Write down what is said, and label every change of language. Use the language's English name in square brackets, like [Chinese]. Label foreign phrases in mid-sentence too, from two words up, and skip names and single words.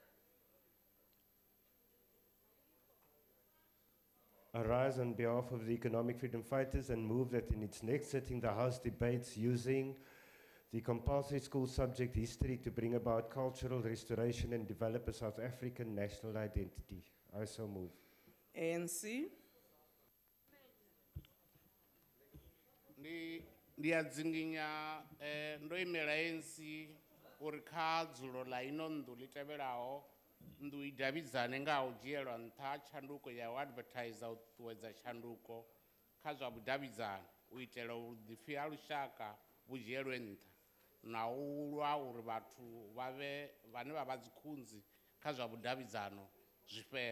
[English] I rise on behalf of the Economic Freedom Fighters and move that in its next sitting the House debates using the compulsory school subject history to bring about cultural restoration and develop a South African national identity. I so move. ANC. [Venda] Ndiyadzinginya ndo imela ANC uri kha dzulo la ino nnḓu ḽi tevhelaho nnḓu i davhidzane nga u dzhielwa nṱha tshanduko ya u advertiser u ṱuṱuwedza tshanduko kha zwa vhudavhidzano u itela vhuḓipfi ha lushaka vhu dzhielwe nṱha na u lwa uri vhathu vhane vha vha dzikhunzi kha zwa vhudavhidzano zwi fhele.